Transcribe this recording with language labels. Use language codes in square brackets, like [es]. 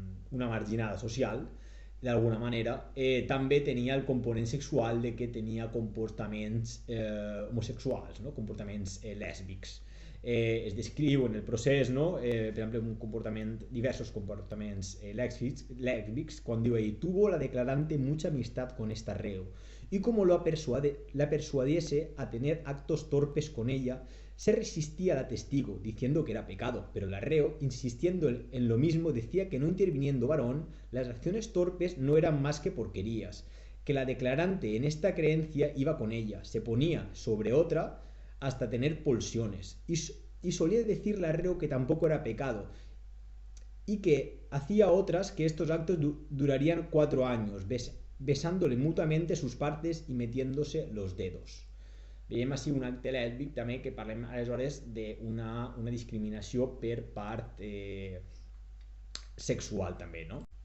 [ca] una marginada social, d'alguna manera, també tenia el component sexual de que tenia comportaments homosexuals, no? Comportaments lèsbics. Es descriu en el procés, no? Per exemple, diversos comportaments lèsbics, quan diu ell, [es] tuvo la declarante mucha amistad con esta reo, y como la persuadiese a tener actos torpes con ella, se resistía la testigo, diciendo que era pecado, pero la reo, insistiendo en lo mismo, decía que no interviniendo varón, las acciones torpes no eran más que porquerías, que la declarante en esta creencia iba con ella, se ponía sobre otra hasta tener pulsiones, y solía decir la reo que tampoco era pecado, y que hacía otras que estos actos durarían 4 años, besándole mutuamente sus partes y metiéndose los dedos. [ca] Veiem així un acte lèsbic també, que parlem aleshores d'una discriminació per part sexual també, no?